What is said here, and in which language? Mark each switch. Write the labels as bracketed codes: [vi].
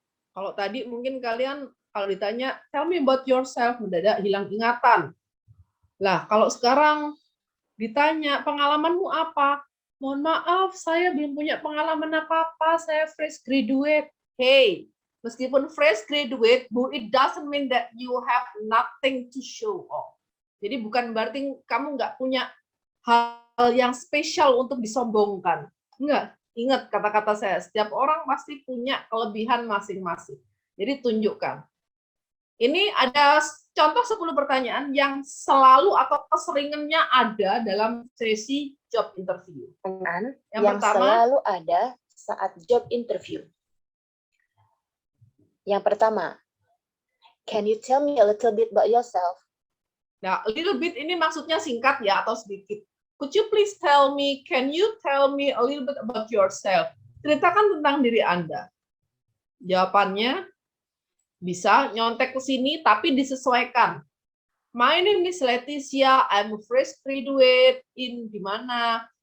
[id] Kalau tadi mungkin kalian kalau ditanya, [en] tell me about yourself, [id] mendadak hilang ingatan. Lah, kalau sekarang ditanya, pengalamanmu apa? Mohon maaf, saya belum punya pengalaman apa-apa, saya fresh graduate. [en] Hey, [id] meskipun [en] fresh graduate, Bu, it doesn't mean that you have nothing to show off. [id] Jadi bukan berarti kamu nggak punya hal yang spesial untuk disombongkan. Enggak, ingat kata-kata saya, setiap orang pasti punya kelebihan masing-masing. Jadi tunjukkan. Ini ada contoh 10 pertanyaan yang selalu atau keseringannya ada dalam sesi job interview. Yang pertama, selalu ada saat job interview. Yang pertama, [en] can you tell me a little bit about yourself? [id] Nah, [en] a little bit [id] ini maksudnya singkat ya atau sedikit. [en] Could you please tell me, can you tell me a little bit about yourself? [id] Ceritakan tentang diri Anda. Jawabannya, bisa nyontek ke sini tapi disesuaikan. [en] My name is Leticia, I'm a fresh graduate in [id] di mana?